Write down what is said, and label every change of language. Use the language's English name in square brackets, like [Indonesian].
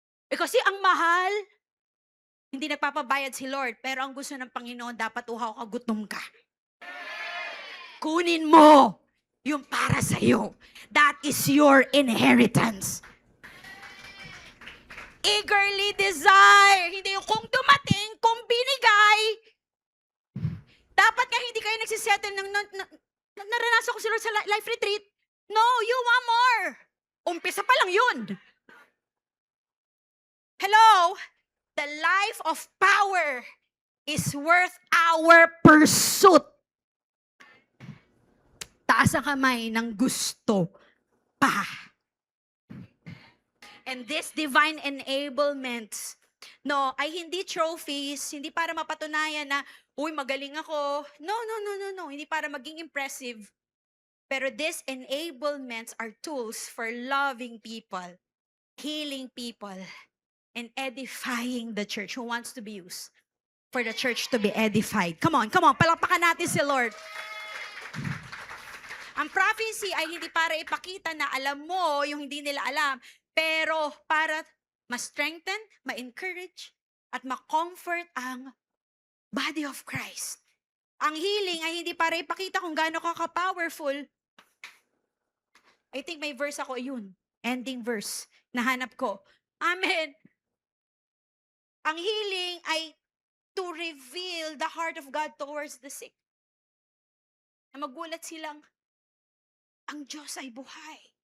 [Filipino] Kasi ang mahal, hindi nagpapabayad si Lord, pero ang gusto ng Panginoon, dapat uhaw ka, gutom ka. Kunin mo yung para sa'yo. [English] That is your inheritance. Eagerly desire. [Filipino] Hindi yung kung dumating, kung binigay. Dapat nga hindi kayo nagsisettle ng naranasan ko si Lord sa life retreat. [English] No, you want more. [Filipino] Umpisa pa lang yun. [English] Hello? The life of power is worth our pursuit. [Filipino] Taas ang kamay ng gusto pa. [English] And this divine enablement, [Filipino] no, ay hindi trophies, hindi para mapatunayan na, uy, magaling ako. No. Hindi para maging impressive. Pero [English] these enablements are tools for loving people, healing people, and edifying the church. Who wants to be used for the church to be edified? Come on, [Filipino] palakpakan natin si Lord. Ang prophecy ay hindi para ipakita na alam mo yung hindi nila alam, pero para ma-strengthen, ma-encourage, at ma-comfort ang body of Christ. Ang healing ay hindi para ipakita kung gaano ka ka-powerful. [English] I think [Filipino] may verse ako, yun. [English] Ending verse. [Filipino] Nahanap ko. Amen. Ang healing ay [English] to reveal the heart of God towards the sick. [Filipino] Na magulat silang, ang Diyos ay buhay.